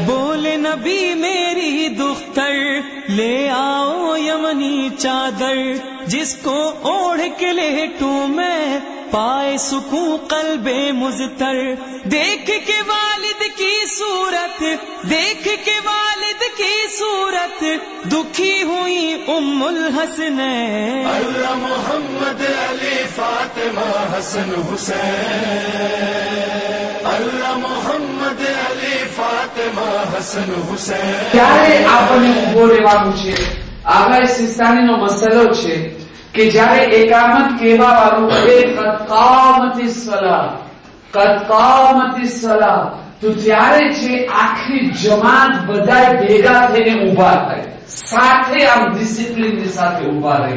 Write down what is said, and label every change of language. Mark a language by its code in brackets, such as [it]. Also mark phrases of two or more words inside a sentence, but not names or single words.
[ur] بولے نبی میری دختر لے آؤ یمنی چادر، جس کو اوڑھ کے لیٹوں میں، پائے سکون قلب مضطر، دیکھ کے والد کی صورت، دیکھ کے والد کی صورت، دکھی ہوئی ام الحسنین۔ اللہ محمد علی فاطمہ حسن حسین، اللہ محمد علی فاطمہ حسن حسین۔ [gu] ત્યારે આપણને ઉભો રહેવાનું છે। આવા સિસ્તાનીનો મસલો છે કે જ્યારે એકામત કહેવા વાળું કહે [ar] قد قامت الصلاة, قد قامت الصلاة, [gu] તો ત્યારે છે આખી જમાત બધા ભેગા થઈને ઉભા થાય, સાથે આમ ડિસિપ્લિનની સાથે ઉભા રહે।